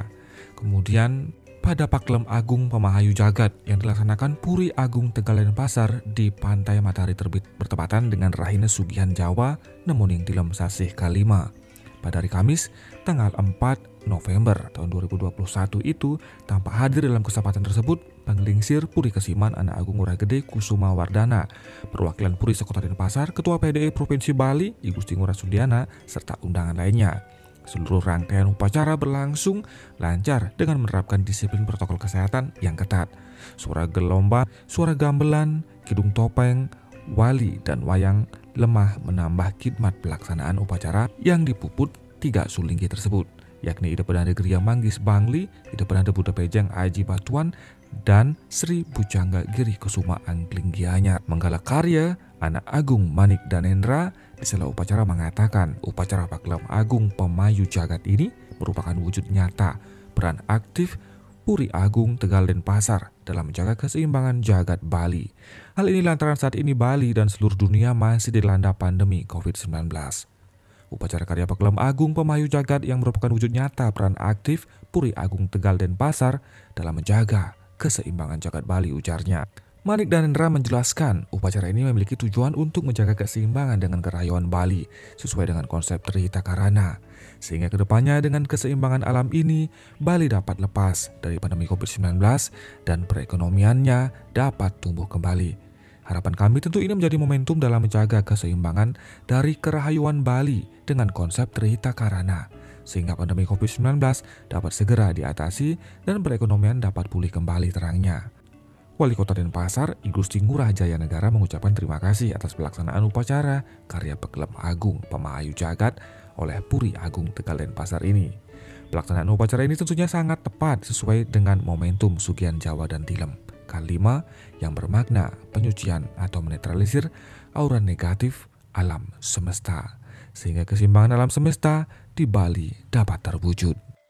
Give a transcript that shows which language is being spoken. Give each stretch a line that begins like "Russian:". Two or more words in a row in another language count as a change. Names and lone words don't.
Indonesian: Kemudian pada Pakelam Agung Pemahayu Jagat yang dilaksanakan Puri Agung Tegal Denpasar di Pantai Matahari Terbit bertepatan dengan Rahina Sugihan Jawa Nemoning Tilem Sasih Kalima. Pada hari Kamis tanggal 4 November tahun 2021 itu tampak hadir dalam kesempatan tersebut Panglingsir Puri Kesiman Anak Agung Ngurah Gede Kusuma Wardana, perwakilan Puri Sekota Denpasar, Ketua PDI Provinsi Bali I Gusti Ngurah Sudiana, serta undangan lainnya. Seluruh rangkaian upacara berlangsung lancar dengan menerapkan disiplin protokol kesehatan yang ketat. Suara gelombang, suara gamelan, kidung topeng, wali dan wayang lemah menambah khidmat pelaksanaan upacara yang dipuput 3 sulinggi tersebut, yakni Ida Pedanda Geria Manggis Bangli, Ida Pedanda Buddha Pejang Aji Batuan, dan Sri Bujangga Giri Kusuma Angkling Gianyar. Menggala karya Anak Agung Manik Danendra di sela upacara mengatakan upacara Pakelam Agung Pemayu Jagat ini merupakan wujud nyata peran aktif Puri Agung Tegal Denpasar dalam menjaga keseimbangan jagat Bali. Hal ini lantaran saat ini Bali dan seluruh dunia masih dilanda pandemi COVID-19. Upacara karya Pakelam Agung Pemayu Jagat yang merupakan wujud nyata peran aktif Puri Agung Tegal Denpasar dalam menjaga keseimbangan jagat Bali, ujarnya. Manik Danendra menjelaskan upacara ini memiliki tujuan untuk menjaga keseimbangan dengan kerayauan Bali sesuai dengan konsep Trihita Karana, sehingga kedepannya dengan keseimbangan alam ini Bali dapat lepas dari pandemi COVID-19 dan perekonomiannya dapat tumbuh kembali. Harapan kami tentu ini menjadi momentum dalam menjaga keseimbangan dari kerahayuan Bali dengan konsep Trihita Karana, sehingga pandemi COVID-19 dapat segera diatasi dan perekonomian dapat pulih kembali, terangnya. Wali Kota Denpasar I Gusti Ngurah Jaya Negara mengucapkan terima kasih atas pelaksanaan upacara karya Pakelam Agung Pemahayu Jagat oleh Puri Agung Tegal Denpasar ini. Pelaksanaan upacara ini tentunya sangat tepat sesuai dengan momentum Sugihan Jawa dan Tilem Kalima yang bermakna penyucian atau menetralisir aura negatif alam semesta, sehingga keseimbangan alam semesta di Bali dapat terwujud.